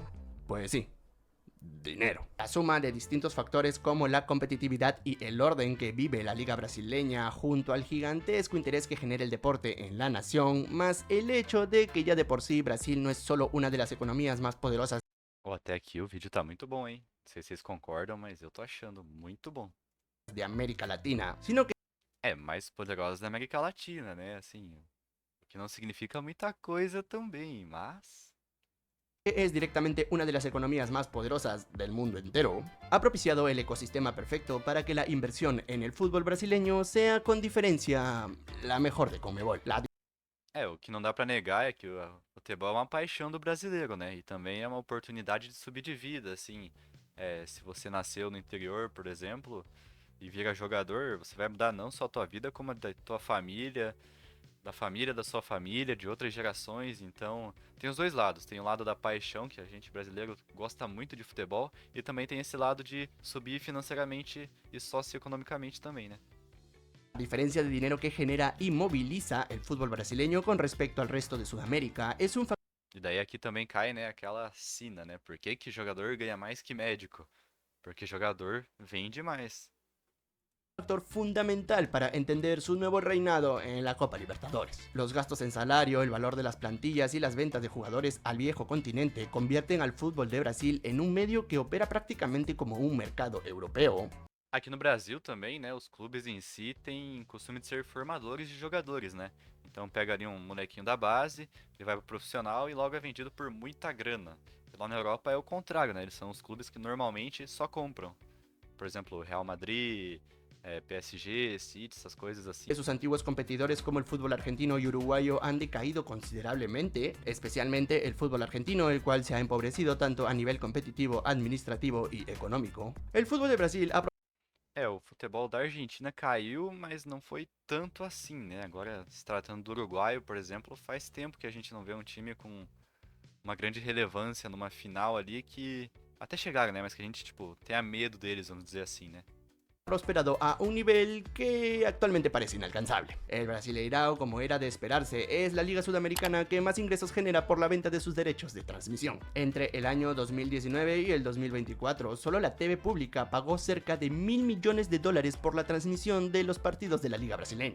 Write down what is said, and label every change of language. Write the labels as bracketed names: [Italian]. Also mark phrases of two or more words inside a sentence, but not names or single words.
[Spanish] Pues sí, dinero. La suma de distintos factores como la competitividad y el orden que vive la liga brasileña junto al gigantesco interés que genera el deporte en la nación, más el hecho de que ya de por sí Brasil no es solo una de las economías más poderosas [Portuguese] Até aqui o vídeo tá muito bom, hein? Não sei se vocês concordam, mas eu tô achando muito bom. [Spanish] de América Latina, sino que [Portuguese] Mais poderosa da América Latina, né? Assim, o que não significa muita coisa também, mas... [Spanish] es directamente una de las economías más poderosas del mundo entero, ha propiciado el ecosistema perfecto para que la inversión en el fútbol brasileño sea con diferencia la mejor de Conmebol. [Portuguese] O que não dá pra negar é que o futebol é uma paixão do brasileiro, né? E também é uma oportunidade de subir de vida, assim. Se você nasceu no interior, por exemplo, e vira jogador, você vai mudar não só a tua vida, como a da tua família, da família da sua família, de outras gerações. Então, tem os dois lados. Tem o lado da paixão, que a gente brasileiro gosta muito de futebol, e também tem esse lado de subir financeiramente e socioeconomicamente também, né? [Spanish] La diferencia de dinero que genera y moviliza el fútbol brasileño con respecto al resto de Sudamérica es un [Portuguese] E daí aqui também cai, né, aquela sina, né? Por que que jogador ganha mais que médico? Porque jogador vende mais. [Spanish] factor fundamental para entender su nuevo reinado en la Copa Libertadores. Los gastos en salario, el valor de las plantillas y las ventas de jugadores al viejo continente convierten al fútbol de Brasil en un medio que opera prácticamente como un mercado europeo. [Portuguese] Aqui no Brasil também, né, os clubes em si têm costume de ser formadores de jogadores, né? Então pega ali um molequinho da base, ele vai pro profissional e logo é vendido por muita grana. E lá na Europa é o contrário, né? Eles são os clubes que normalmente só compram. Por exemplo, Real Madrid, PSG, City, essas coisas assim. [Spanish] Sus antiguos competidores como el fútbol argentino y uruguayo han decaído considerablemente, especialmente el fútbol argentino, el cual se ha empobrecido tanto a nivel competitivo, administrativo y económico. El fútbol de Brasil ha [Portuguese] O futebol da Argentina caiu, mas não foi tanto assim, né? Agora, se tratando do Uruguai, por exemplo, faz tempo que a gente não vê um time com uma grande relevância numa final ali que até chegaram, né? Mas que a gente, tipo, tenha medo deles, vamos dizer assim, né? [Spanish] prosperado a un nivel que actualmente parece inalcanzable. El Brasileirao, como era de esperarse, es la liga sudamericana que más ingresos genera por la venta de sus derechos de transmisión. Entre el año 2019 y el 2024, solo la TV pública pagó cerca de $1.000 millones por la transmisión de los partidos de la liga brasileña.